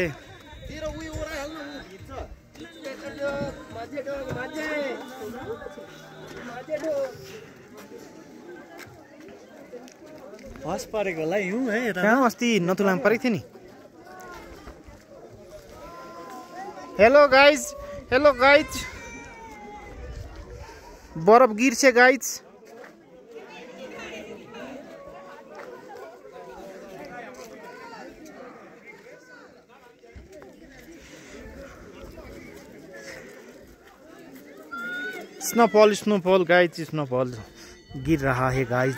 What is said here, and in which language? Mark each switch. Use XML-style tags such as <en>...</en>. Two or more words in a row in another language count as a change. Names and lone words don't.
<ne>हस परेको होला हिउँ है यता। कहाँ अस्ति नथुलामा परेको थियो नि।</ne> <en>hello guys, hello guys,</en> <ne>बरफ गिर्छ गाइज।</ne> <en>snowfall snowfall guys,</en> <hi>स्नोफॉल गिर रहा है गाइज।</hi>